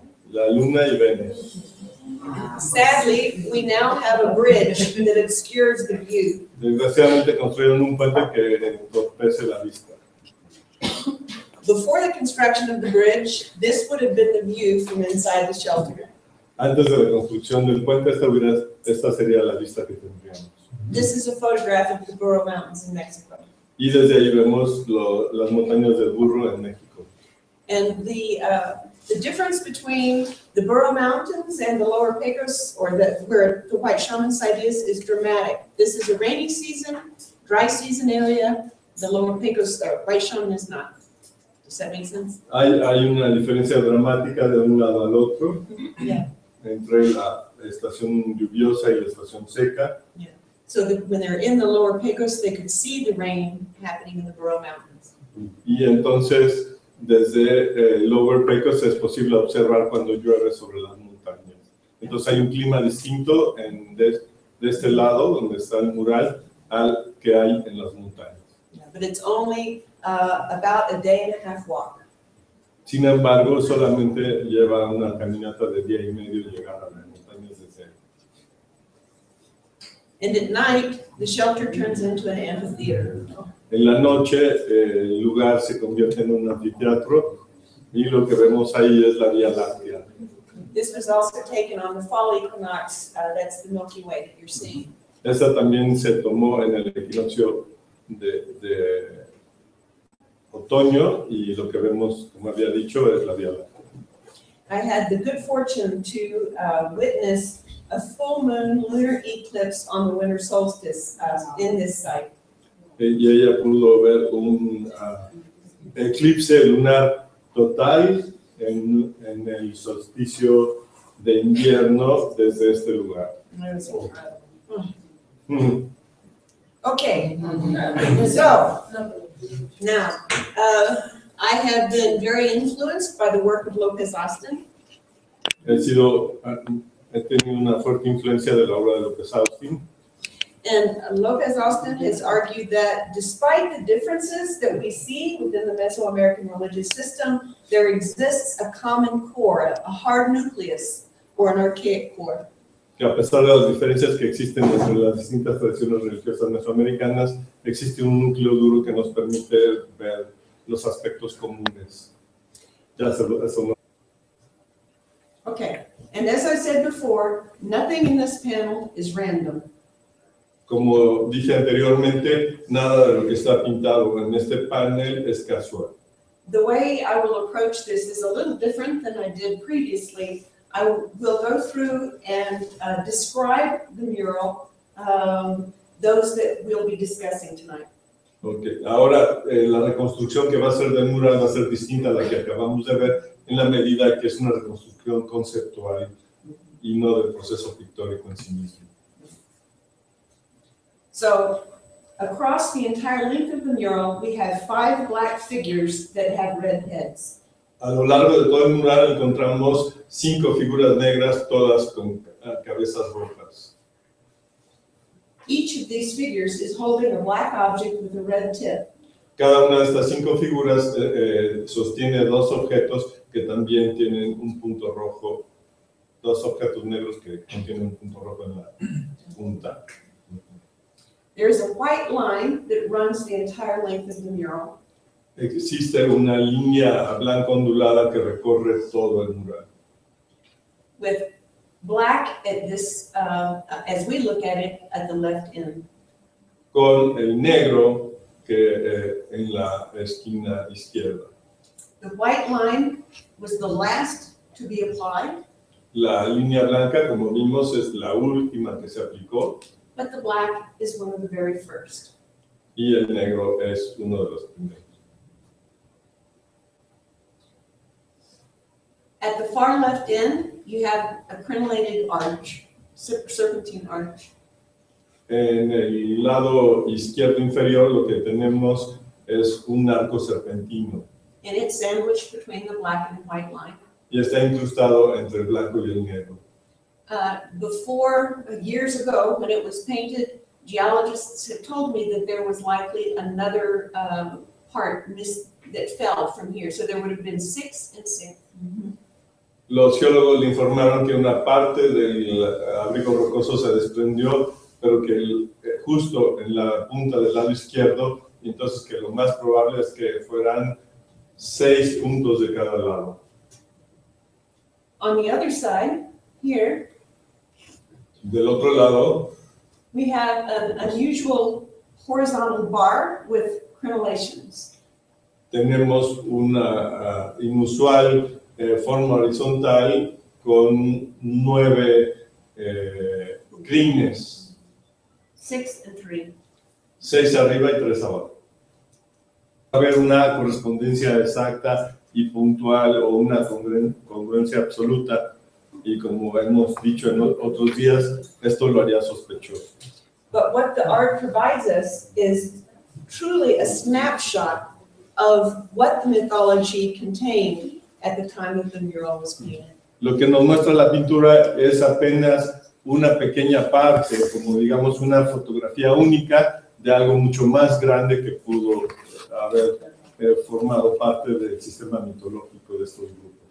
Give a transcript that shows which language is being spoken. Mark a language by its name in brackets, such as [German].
[Spanish] La luna y Venus. [English] Sadly, we now have a bridge that obscures the view. [Spanish] Desgraciadamente construyeron un puente que entorpece la vista. [English] Before the construction of the bridge, this would have been the view from inside the shelter. [Spanish] Antes de la construcción del puente, esta sería la vista que tendríamos. [English] This is a photograph of the Burro Mountains in Mexico. [Spanish] Y desde ahí vemos las montañas del Burro en México. [English] And the difference between the Burro Mountains and the lower Pecos, or where the White Shaman site is dramatic. This is a rainy season, dry season area. The lower Pecos, White Shaman is not. Does that make sense? [Spanish] Hay una diferencia dramática de un lado al otro, [English] Yeah. [Spanish] entre la estación lluviosa y la estación seca. [English] So that when they're in the lower Pecos, they could see the rain happening in the Burro Mountains. [Spanish] Y entonces, desde Lower Pecos es posible observar cuando llueve sobre las montañas. Entonces hay un clima distinto de este lado, donde está el mural, al que hay en las montañas. [English] Yeah, but it's only about a day and a half walk. [Spanish] Sin embargo, solamente lleva una caminata de día y medio llegar a las montañas de Cero. [English] And at night, the shelter turns into an amphitheater. [Spanish] En la noche, el lugar se convierte en un anfiteatro y lo que vemos ahí es la Vía Láctea. [English] This was also taken on the fall equinox. That's the Milky Way that you're seeing. [Spanish] Esta también se tomó en el equinoccio de otoño y lo que vemos, como había dicho, es la Vía Láctea. [English] I had the good fortune to witness a full moon lunar eclipse on the winter solstice in this site. [Spanish] Y ella pudo ver un eclipse lunar total en el solsticio de invierno desde este lugar. [English] It was incredible. Okay, so now I have been very influenced by the work of Lopez Austin. [Spanish] He sido he tenido una fuerte influencia de la obra de López Austin. [English] And Lopez Austin has argued that despite the differences that we see within the Mesoamerican religious system, there exists a common core, a hard nucleus, or an archaic core. [Spanish] Que a pesar de las diferencias que existen entre las distintas tradiciones religiosas mesoamericanas, existe un núcleo duro que nos permite ver los aspectos comunes. Ya eso no. [English] Okay, and as I said before, nothing in this panel is random. [Spanish] Como dije anteriormente, nada de lo que está pintado en este panel es casual. [English] The way I will approach this is a little different than I did previously. I will go through and describe the mural, those that we'll be discussing tonight. Okay. [Spanish] Ahora, la reconstrucción que va a ser del mural va a ser distinta a la que acabamos de ver, en la medida que es una reconstrucción conceptual y no del proceso pictórico en sí mismo. [English] So, across the entire length of the mural, we have 5 black figures that have red heads. [Spanish] A lo largo de todo el mural encontramos 5 figuras negras, todas con cabezas rojas. [English] Each of these figures is holding a black object with a red tip. [Spanish] Cada una de estas 5 figuras sostiene 2 objetos que también tienen un punto rojo, 2 objetos negros que contienen un punto rojo en la punta. [English] There's a white line that runs the entire length of the mural. [Spanish] Existe una línea blanca ondulada que recorre todo el mural. [English] With black at this, as we look at it, at the left end. [Spanish] Con el negro que en la esquina izquierda. [English] The white line was the last to be applied, [Spanish] La línea blanca, como vimos, es la última que se aplicó [English] but the black is one of the very first. [Spanish] y el negro es uno de los primeros. [English] At the far left end, you have a crenellated arch, serpentine arch. [Spanish] En el lado izquierdo inferior lo que tenemos es un arco serpentino [English] And it's sandwiched between the black and white line. [Spanish] y está incrustado entre el blanco y el negro. [English] Before, years ago, when it was painted, geologists have told me that there was likely another part that fell from here. So there would have been 6 and 6. [Spanish] Los geólogos le informaron que una parte del abrigo rocoso se desprendió, pero que justo en la punta del lado izquierdo, y entonces que lo más probable es que fueran 6 puntos de cada lado. [English] On the other side, here, [Spanish] Del otro lado, [English] we have an unusual horizontal bar with crenellations. [Spanish] tenemos una inusual forma horizontal con 9 crines, [English] 6 and 3. [Spanish] 6 arriba y 3 abajo. Va a haber una correspondencia exacta y puntual o una congruencia absoluta, y como hemos dicho en otros días, esto lo haría sospechoso. [English] But what the art provides us is truly a snapshot of what the mythology contained at the time that the mural was painted. [Spanish] Lo que nos muestra la pintura es apenas una pequeña parte, como digamos una fotografía única de algo mucho más grande que pudo haber formado parte del sistema mitológico de estos grupos.